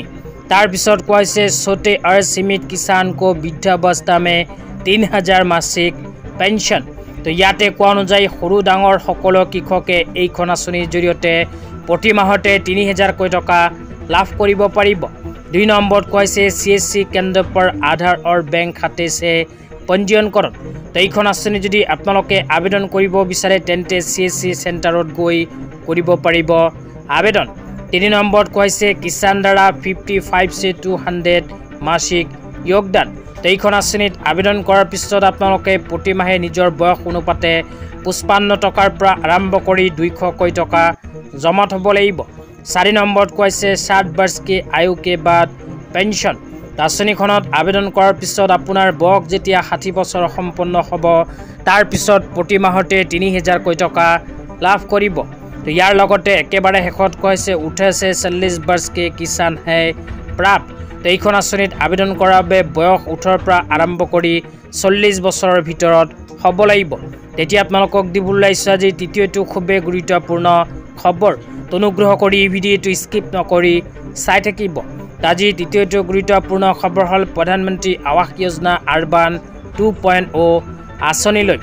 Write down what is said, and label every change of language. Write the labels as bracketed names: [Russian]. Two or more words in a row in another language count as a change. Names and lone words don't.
[Assamese] তাৰপিছত কোৱা হৈছে [Hindi] छोटे और सीमित किसान को वृद्धावस्था में 3000 मासिक पेंशन। [Assamese] তো ইয়াতে কোৱা অনুযায়ী সৰু ডাঙৰ সকলো কৃষকে এইখন আঁচনিৰ জৰিয়তে প্ৰতি মাহতে 3000 টকা লাভ কৰিব পাৰিব। 2 নম্বৰত কোৱা হৈছে CSC কেন্দ্ৰ [Hindi] पर आधार और बैंक खाते से पंजीयनकरण। [Assamese] তো এইখন আঁচনি যদি আপোনালোকে আবেদন কৰিব বিচাৰে তেন্তে CSC চেণ্টাৰত গৈ কৰিব পাৰিব আবেদন। 3 নম্বৰত কোৱা হৈছে [Hindi] किसान द्वारा 55 से 200 मासिक योगदान। [Assamese] তো এইখন আঁচনিত আবেদন কৰাৰ পিছত আপোনালোকে প্ৰতি মাহে নিজৰ বয়স অনুপাতে 55 টকাৰ পৰা আৰম্ভ কৰি 200 টকা জমা থ'ব লাগিব। 4 নম্বৰত কোৱা হৈছে [Hindi] 60 वर्ष के आयु के बाद पेंशन। [Assamese] আঁচনিখনত আবেদন কৰাৰ পিছত আপোনাৰ বয়স যেতিয়া 60 বছৰ সম্পন্ন হ'ব তাৰ পিছত প্ৰতি মাহতে 3000 টকা লাভ কৰিব। তো ইয়াৰ লগতে একেবাৰে শেষত কোৱা হৈছে [Hindi] 18 से 40 वर्ष के किसान है प्राप्त। [Assamese] তো এইখন আঁচনিত আবেদন কৰাৰ বাবে বয়স 18 পৰা আৰম্ভ কৰি 40 বছৰৰ ভিতৰত হ'ব লাগিব। তেতিয়া আপোনালোকক দিবলৈ ওলাইছোঁ আজি তৃতীয়টো খুবেই গুৰুত্বপূৰ্ণ খবৰ। অনুগ্ৰহ কৰি ভিডিঅ'টো স্কিপ নকৰি চাই থাকিব। আজি তৃতীয়টো গুৰুত্বপূৰ্ণ খবৰ হ'ল প্ৰধানমন্ত্ৰী আৱাস যোজনা আৰবান 2.0 আঁচনিলৈ।